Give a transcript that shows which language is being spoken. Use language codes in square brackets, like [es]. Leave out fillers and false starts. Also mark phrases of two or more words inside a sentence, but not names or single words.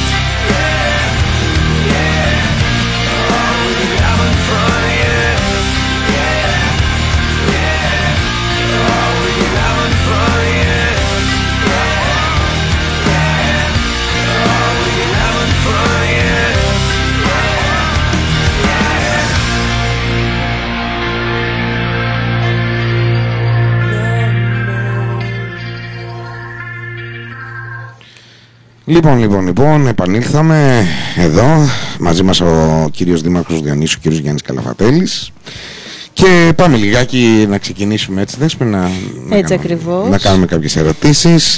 [en] Yeah, yeah. Oh, we haven't fun yet. Yeah, yeah. Oh, we haven't fun yet. Yeah, yeah. Oh, we haven't fun yet. [el] Λοιπόν, επανήλθαμε εδώ, μαζί μας ο κύριος Δήμαρχος Διονύσου, ο κύριος Γιάννης Καλαφατέλης, και πάμε λιγάκι να ξεκινήσουμε, έτσι Δέσποινα, να κάνουμε κάποιες ερωτήσεις.